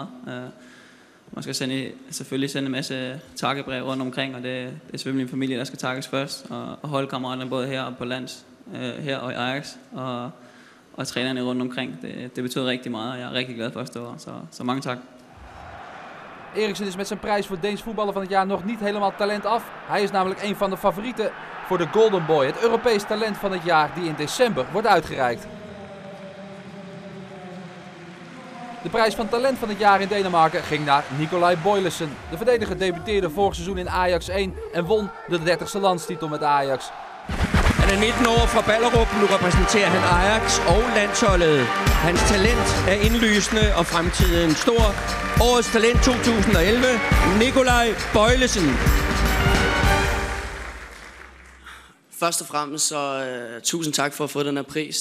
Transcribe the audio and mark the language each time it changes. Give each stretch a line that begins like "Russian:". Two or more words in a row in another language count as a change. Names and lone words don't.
Danish: Man skal selvfølgelig sende en masse takkebrev rundt omkring, og det er selvfølgelig min familie, der skal takkes først. Og holdkammeraterne både her og på lands, her og i Ajax, og trænerne rundt omkring. Det betyder rigtig meget, og jeg er rigtig glad for at stå her, så mange tak.
Dutch: Eriksen is met zijn prijs voor Deens voetballer van het jaar nog niet helemaal talent af. Hij is namelijk een van de favorieten voor de Golden Boy, het Europees talent van het jaar die in december wordt uitgereikt. De prijs van talent van het jaar in Denemarken ging naar Nicolai Boylissen. De verdediger debuteerde vorig seizoen in Ajax 1 en won de 30e landstitel met Ajax.
Danish: Han er 19 år fra Ballerup, nu repræsenterer han Ajax og landsholdet. Hans talent er indlysende og fremtiden stor. Årets talent 2011, Nicolai Boylissen. Først og fremmest så tusind tak for at få den her pris.